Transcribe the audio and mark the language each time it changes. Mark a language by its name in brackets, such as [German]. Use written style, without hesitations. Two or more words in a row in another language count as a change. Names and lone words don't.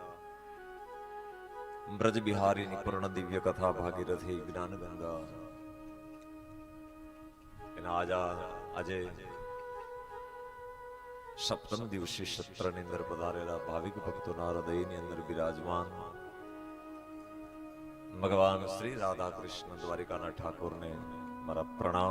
[Gujarati] બ્રજ બિહારી નિપૂર્ણ દિવ્ય કથા ભાગીરથી જ્ઞાન ગંગા આજે સપ્તમ દિવસી સત્રની અંદર પધારેલા ભાવિક ભક્તોના હૃદયની અંદર બિરાજમાન ભગવાન શ્રી રાધા કૃષ્ણ દ્વારિકાના ઠાકોરને મારા પ્રણામ.